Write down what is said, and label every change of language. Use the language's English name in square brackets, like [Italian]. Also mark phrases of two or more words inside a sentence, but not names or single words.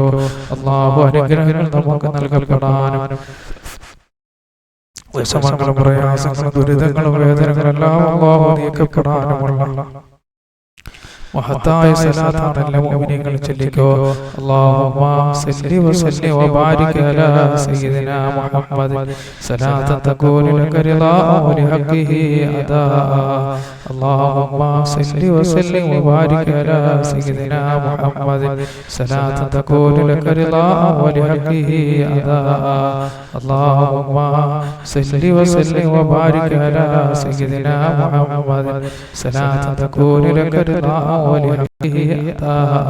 [Malayalam] അല്ലാഹു അനുഗ്രഹങ്ങൾ നമുക്ക് നൽകപ്പെടാനും വിഷമങ്ങളും പ്രയാസങ്ങളും ദുരിതങ്ങളും വേദനകളെല്ലാം അല്ലാഹു നീക്കപ്പെടാനുമുള്ള മഹത്തായ സലാത്താണ് എല്ലാ മുഅ്മിനീങ്ങളും ചൊല്ലിക്കോ. [Arabic] اللهم صل وسلم وبارك على سيدنا محمد صلاة تكون لك رضاء ولحقه أداء. اللهم صل وسلم وبارك على سيدنا محمد صلاة تكون لك رضاء ولحقه أداء. اللهم صل وسلم وبارك على سيدنا محمد صلاة تكون لك رضاء ولحقه أداء.